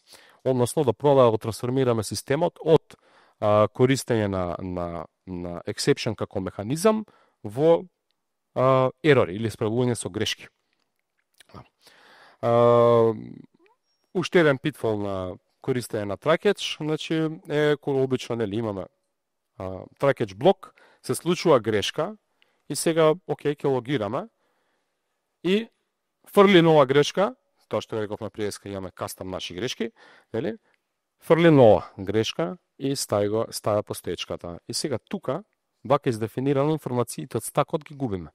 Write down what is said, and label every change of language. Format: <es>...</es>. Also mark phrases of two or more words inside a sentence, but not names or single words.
<mk>Односно да проба да го трансформираме системот од користење на exception како механизам во ерори или справување со грешки. Уште еден питфол на користење на</mk> <en>try catch,</en> <mk>значи е кој обично нели имаме</mk> <en>try catch</en> <mk>блок, се случува грешка и сега окей ќе логираме и фрли нова грешка, тоа што рековме преска имаме кастам наши грешки, нели? Фрли нова грешка и ставя постоечката. И сега тука вака издефинирано информациите од стакот ги губиме.</mk>